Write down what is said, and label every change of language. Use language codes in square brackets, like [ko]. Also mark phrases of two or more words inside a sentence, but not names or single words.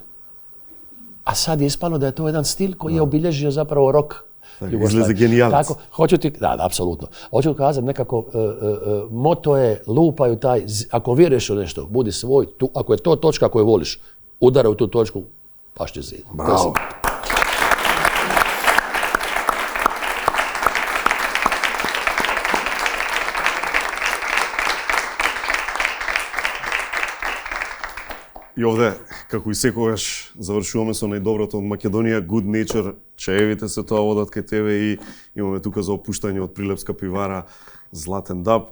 [hr] A sad je ispalo da je to jedan stil koji je obilježio zapravo rock Izlazi genijalac. Tako, da, apsolutno. Hoću kazati nekako, moto je lupaju taj, ako vjeruješ u nešto, budi svoj, ako je to točka koju voliš, udara u tu točku, pašće zid. Bravo. [mk] И овде, како и секогаш, завршуваме со најдоброто од Македонија, Good Nature, чаевите се тоа одат кај тебе и имаме тука за опуштање од Прилепска пивара Златен даб.